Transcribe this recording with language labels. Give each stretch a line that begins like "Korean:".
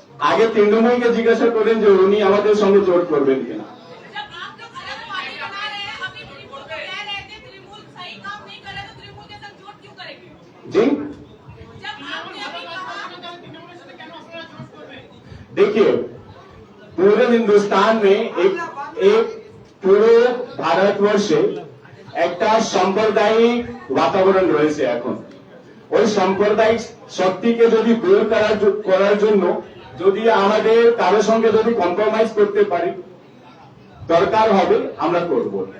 Bangla: আগে তৃণমূলকে জিজ্ঞাসা করেন যে উনি আমাদের সঙ্গে জোট করবেন কিনা।
Hindi: जब आप लोग अलग पार्टी बना रहे हैं, अभी त्रिपुल को कह रहे थे त्रिपुल सही काम नहीं करे तो त्रिपुल के साथ जोड़ क्यों करेंगे? जी जब आपने अभी कहा देखिए, पूरे हिंदुस्तान में एक
Bangla: পুরো ভারতবর্ষে একটা সাম্প্রদায়িক বাতাবরণ রয়েছে। এখন ওই সাম্প্রদায়িক শক্তিকে যদি দূর করার জন্য যদি আমাদের কারোর সঙ্গে যদি কম্প্রোমাইজ করতে পারি, দরকার হবে আমরা করব।